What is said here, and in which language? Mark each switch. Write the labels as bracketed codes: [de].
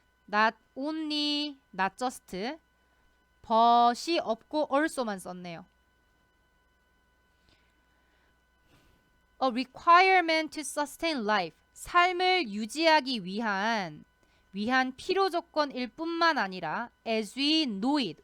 [en] Not only, not just. [ko] but이 없고 also만 썼네요. [en] A requirement to sustain life. [ko] 삶을 유지하기 위한 필요 조건일 뿐만 아니라 [en] as we know it.